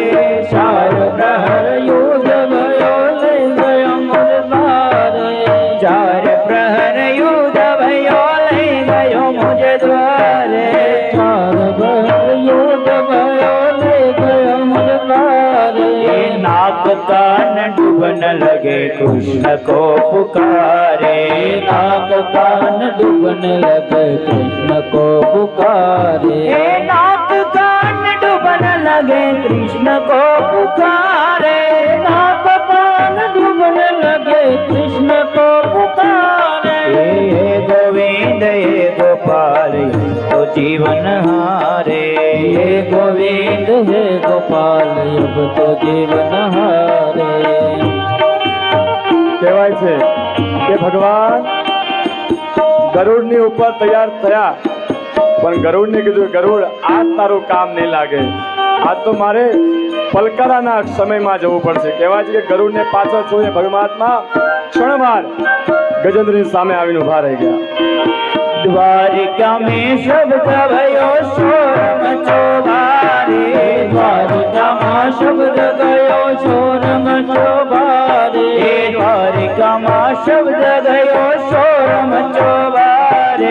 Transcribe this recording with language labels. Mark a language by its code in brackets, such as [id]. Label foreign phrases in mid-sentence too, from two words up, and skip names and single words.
[hi] चार प्रहर युद्ध भयो लई गयो मझधारे। चार प्रहर युद्ध भयो लई गयो मझधारे। चार प्रहर युद्ध भयो लई गयो मझधारे। नाक कान डूबन लगे कृष्ण को पुकारे। नाक कान डूबन लगे कृष्ण को पुकारे। नाक कान डूबन लगे कृष्ण को पुकारे। नाक कान डूबन लगे कृष्ण को पुकारे। हे गोविंद हे गोपाल तो जीवन हारे। हे गोविंद हे गोपाल अब तो जीवन हारे। [gu] કહેવાય છે કે ભગવાન ગરુડની ઉપર તૈયાર થયા પણ ગરુડને કીધું ગરુડ આ તારું કામ નહીં લાગે, આ તો મારે પલકારાના સમયમાં જવું પડશે. કહેવાય છે કે ગરુડને પાછળ જોઈને પરમાત્મા ક્ષણવાર ગજેન્દ્રની સામે આવીને ઊભા રહી ગયા. [hi] द्वारिका में शब्द भयो शोर मचो भारे। द्वारिका में शब्द गयो शोर मचो भारे। द्वारिका में शब्द गयो शोर मचो भारे।